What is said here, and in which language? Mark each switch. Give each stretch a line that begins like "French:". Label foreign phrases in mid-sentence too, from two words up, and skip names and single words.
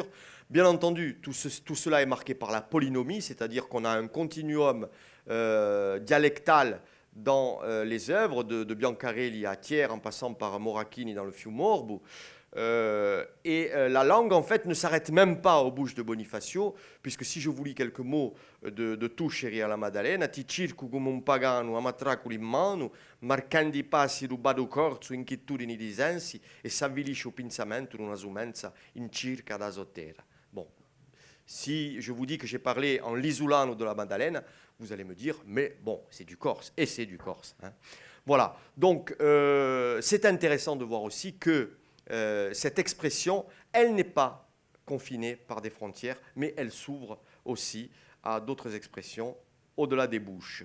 French: Bien entendu, tout cela est marqué par la polynomie, c'est-à-dire qu'on a un continuum dialectal dans les œuvres, de Biancarelli à Thiers, en passant par Morachini dans le Fiumorbu. La langue, en fait, ne s'arrête même pas aux bouches de Bonifacio, puisque si je vous lis quelques mots de Toucheri alla Maddalena,
Corsican: ti circo come un pagano a matraculi in mano, marcando i passi rubato corso, inquietudini di sensi, e s'avvilisce o pensamento in una sumenza in circa da sotterra.
French: Bon, si je vous dis que j'ai parlé en l'isulano de la Maddalena, vous allez me dire, mais bon, c'est du corse, et c'est du corse. Hein. Voilà, donc c'est intéressant de voir aussi que cette expression, elle n'est pas confinée par des frontières, mais elle s'ouvre aussi à d'autres expressions au-delà des bouches.